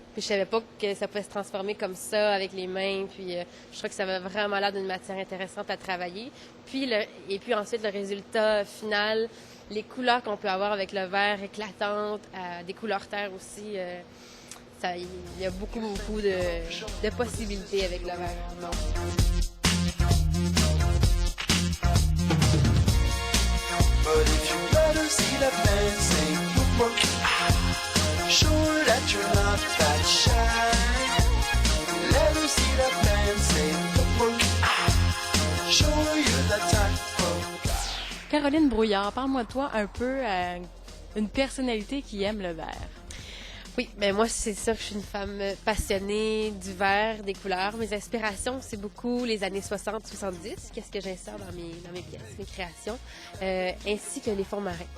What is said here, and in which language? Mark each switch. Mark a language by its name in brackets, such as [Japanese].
[French] Puis je savais pas que ça pouvait se transformer comme ça avec les mains. Puis je trouve que ça avait vraiment l'air d'une matière intéressante à travailler. Et puis ensuite, le résultat final, les couleurs qu'on peut avoir avec le verre éclatantes, des couleurs terre aussi. Il y a beaucoup de possibilités avec le verre. [English] But if you let her see that man say, look, show her that you're not that shy. Let her see that man say, look, show her you're that type of guy. [French] Caroline Brouillard, parle-moi de toi un peu une personnalité qui aime le verre. Oui, ben moi, c'est sûr que je suis une femme passionnée du verre, des couleurs. Mes inspirations, c'est beaucoup les années 60-70. Qu'est-ce que j'insère dans mes pièces, mes créations, ainsi que les fonds marins.